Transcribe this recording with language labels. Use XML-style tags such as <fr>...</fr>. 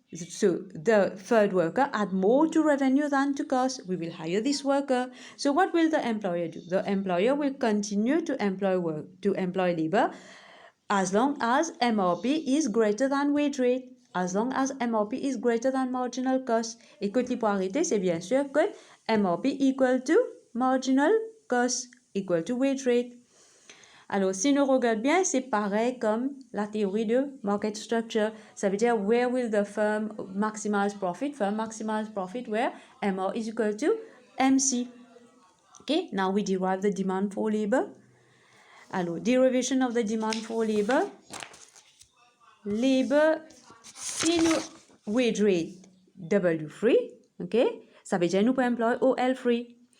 <en>So the third worker add more to revenue than to cost. We will hire this worker. So what will the employer do? The employer will continue to employ labor as long as MRP is greater than wage rate. As long as MRP is greater than marginal cost.</en> <fr>Et que pour arrêter, c'est bien sûr que MRP</fr> <en>equal to marginal cost equal to wage rate.</en> <fr>Alors, si nous regardons bien, c'est pareil comme la théorie de market structure. Ça veut dire,</fr> <en>where will the firm maximize profit? Firm maximize profit where MR is equal to MC. Okay, now we derive the demand for labor.</en> <fr>Alors,</fr> <en>derivation of the demand for labor. Labor in wage rate W free.</en> <fr>Okay, ça veut dire nous pouvons employer OL free.</fr>